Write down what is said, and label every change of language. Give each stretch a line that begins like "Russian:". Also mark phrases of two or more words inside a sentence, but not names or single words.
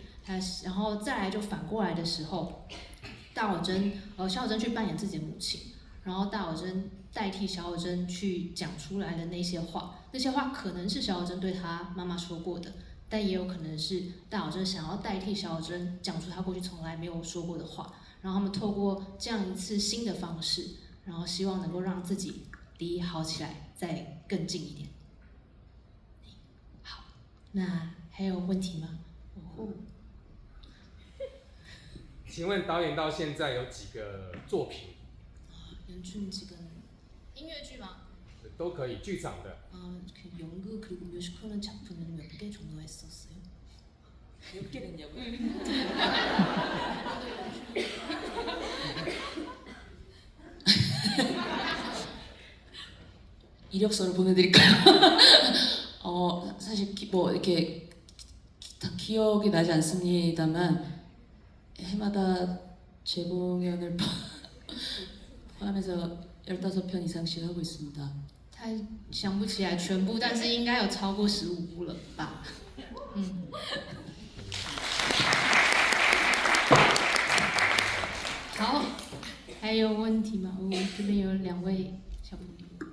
Chinese: 然后再来就反过来的时候，小有真去扮演自己的母亲，然后大有真代替小有真去讲出来的那些话，那些话可能是小有真对他妈妈说过的， 但也有可能是大小珍想要代替小小珍讲出他过去从来没有说过的话，然后他们透过这样一次新的方式，然后希望能够让自己离好起来再更近一点。好，那还有问题吗？请问导演到现在有几个作品？ 연출직은音乐剧吗？都可以，剧场的。
Korean: 그 연극 그리고 뮤지컬은 작품을 몇 개 정도 했었어요. 몇 개 됐냐고요? 이력서를 보내드릴까요? 사실 뭐 이렇게 다 기억이 나지 않습니다만 해마다 재공연을 포함해서 15편 이상씩 하고 있습니다.
Chinese: 他想不起来全部，但是应该有超过15部了吧？好，还有问题吗？我这边有2位小朋友。